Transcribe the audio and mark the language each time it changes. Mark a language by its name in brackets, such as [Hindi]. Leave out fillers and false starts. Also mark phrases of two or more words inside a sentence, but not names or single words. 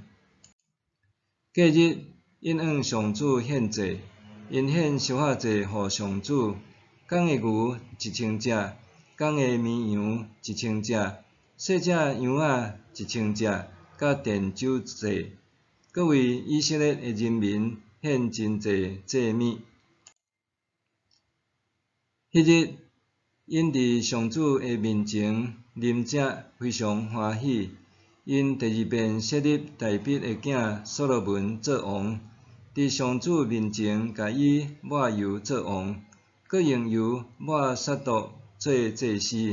[Min Nan Chinese] 隔日，因向上主献祭，因献烧烤祭予上主。公的牛1000只，公的绵羊1000只，细只羊仔1000只，甲奠酒祭。各为以色列的人民献真济祭物。迄日，因伫上主的面前啉食，非常欢喜。因第二遍设立大卫的囝所罗门做王，伫上主面前甲伊抹油做王，搁用油抹撒督做祭司。